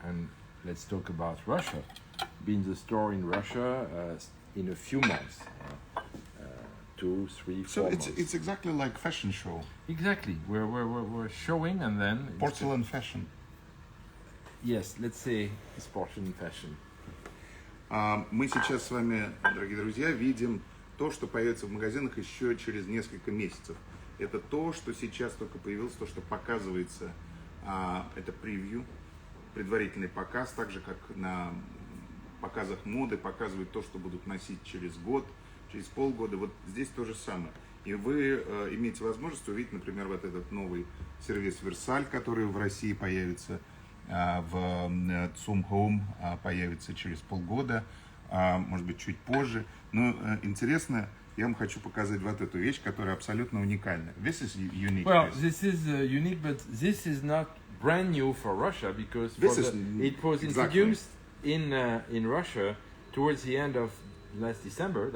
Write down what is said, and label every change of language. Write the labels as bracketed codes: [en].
[en] And let's talk about Russia. Be in the store in Russia in a few months. 2, 3, 4 months. So it's exactly like fashion show. Exactly. We're showing, and then Porcelain fashion. Yes, let's say it's porcelain fashion. [ru] Мы сейчас с вами, дорогие друзья, видим то, что появится в магазинах еще через несколько месяцев. Это то, что сейчас только появилось, то, что показывается. Это превью, предварительный показ, так же как на показах моды показывают то, что будут носить через год, через полгода. Вот здесь то же самое. И вы имеете возможность увидеть, например, вот этот новый сервис Версаль, который в России появится, в Zum Home появится через полгода, может быть, чуть позже. Но интересно, я вам хочу показать вот эту вещь, которая абсолютно уникальна. [en] This is unique. Well, this is unique, but this is not brand new for Russia because it was introduced in Russia towards the end of last December.